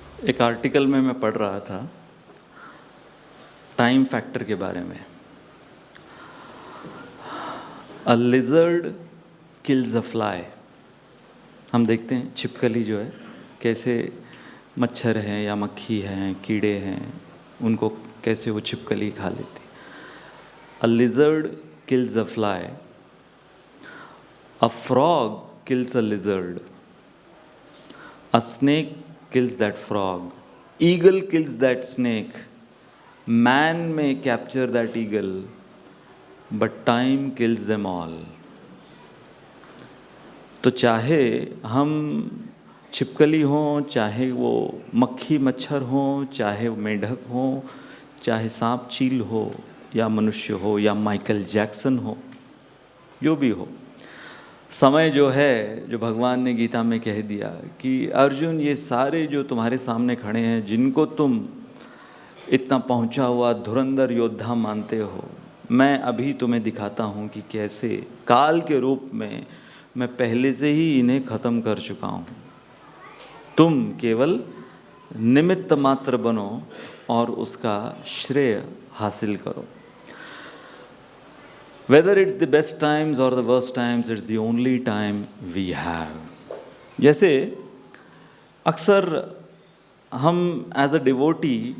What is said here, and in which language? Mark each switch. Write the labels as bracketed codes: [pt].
[hi] एक आर्टिकल में मैं पढ़ रहा था टाइम फैक्टर के बारे में। [en] A lizard kills a fly. [hi] हम देखते हैं छिपकली जो है कैसे मच्छर हैं या मक्खी हैं, कीड़े हैं, उनको कैसे वो छिपकली खा लेती। [en] A lizard kills a fly, a frog kills a lizard, a snake kills that frog, eagle kills that snake, man may capture that eagle, but time kills them all. [hi] तो चाहे हम छिपकली हों, चाहे वो मक्खी मच्छर हों, चाहे वो मेंढक हों, चाहे सांप चील हो या मनुष्य हो या माइकल जैक्सन हो, जो भी हो, समय जो है, जो भगवान ने गीता में कह दिया कि अर्जुन ये सारे जो तुम्हारे सामने खड़े हैं, जिनको तुम इतना पहुंचा हुआ धुरंधर योद्धा मानते हो, मैं अभी तुम्हें दिखाता हूं कि कैसे काल के रूप में मैं पहले से ही इन्हें ख़त्म कर चुका हूं। तुम केवल निमित्त मात्र बनो और उसका श्रेय हासिल करो। [en] Whether it's the best times or the worst times, it's the only time we have. [hi] जैसे अक्सर हम [en] as a devotee